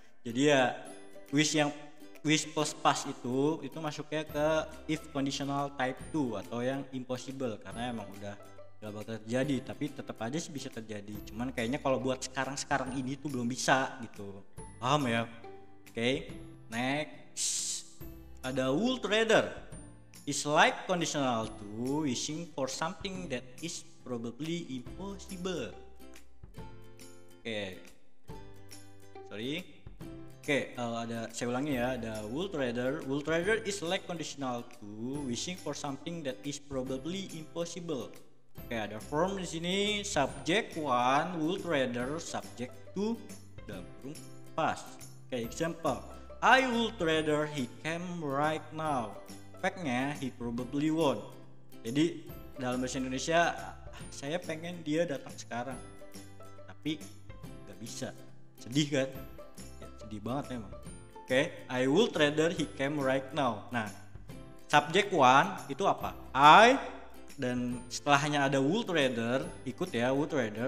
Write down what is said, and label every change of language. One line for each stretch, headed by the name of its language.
Indonesian: Jadi ya wish plus past itu masuknya ke if conditional type 2 atau yang impossible, karena emang udah gak bakal terjadi, tapi tetap aja sih bisa terjadi, cuman kayaknya kalau buat sekarang ini tuh belum bisa gitu, paham ya?
English: Oke, next Ada would rather is like conditional to wishing for something that is probably impossible.
Indonesian: Oke, sorry. Oke, saya ulangi ya.
English: Ada would rather. Would rather is like conditional to wishing for something that is probably impossible.
Indonesian: Oke, ada form di sini. Subject one would rather, subject two dalam kurung past.
English: Oke, example. I would rather he came right now. Fact-nya he probably won't.
Indonesian: Jadi dalam bahasa Indonesia, saya pengen dia datang sekarang, tapi nggak bisa. Sedih kan? Ya, sedih banget emang.
English: Oke, I would rather he came right now.
Indonesian: Nah,
English: subject one
Indonesian: itu apa? I, dan setelahnya ada would rather, ikut ya, would rather.